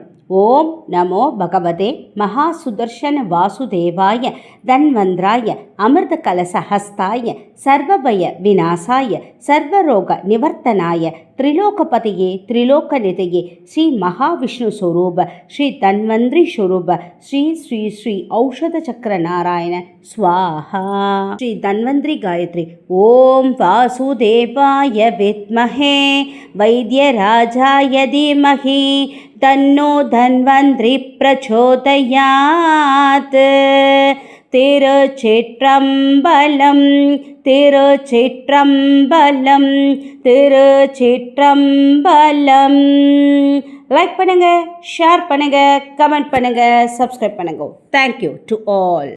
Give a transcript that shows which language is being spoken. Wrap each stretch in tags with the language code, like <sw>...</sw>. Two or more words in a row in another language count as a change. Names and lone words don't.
<sa>ओम नमो भगवते महासुदर्शन वासुदेवाय धन्वंतराय अमृतकलशहस्ताय सर्वभय विनाशाय सर्वरोग निवर्तनाय त्रिलोकपतये त्रिलोकनिधये श्री महाविष्णु स्वरूप श्री धन्वंतरि स्वरूप श्री श्री श्री औषध चक्र नारायण स्वाहा। श्री धन्वंतरि गायत्री। ओम वासुदेवाय विद्महे वैद्यराजाय धीमहि तन्नो धन्वंतरि प्रचोदयात्।</sa> <ta>திருச்சிற்றம்பலம் திருச்சிற்றம்பலம் திருச்சிற்றம்பலம். லைக் பண்ணுங்க, ஷேர் பண்ணுங்க, கமெண்ட் பண்ணுங்க, சப்ஸ்கிரைப் பண்ணுங்க.</ta> <en>thank you to all.</en>